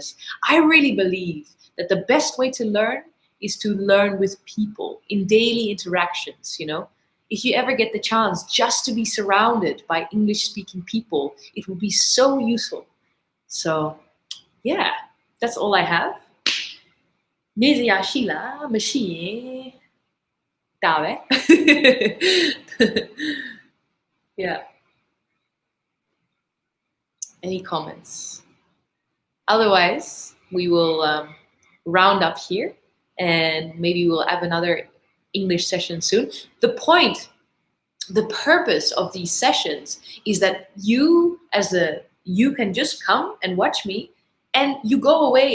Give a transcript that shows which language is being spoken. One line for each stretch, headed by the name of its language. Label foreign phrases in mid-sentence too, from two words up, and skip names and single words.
English: I really believe that the best way to learn is to learn with people in daily interactions, If you ever get the chance just to be surrounded by English-speaking people, it will be so useful. So, yeah, that's all I have.
Burmese: နေစရာရှိလားမရှိရင်ဒါပဲ Yeah.
English: Any comments? Otherwise, we will round up here, and maybe we'll have another English session soon. The purpose of these sessions is that you can just come and watch me, and you go away.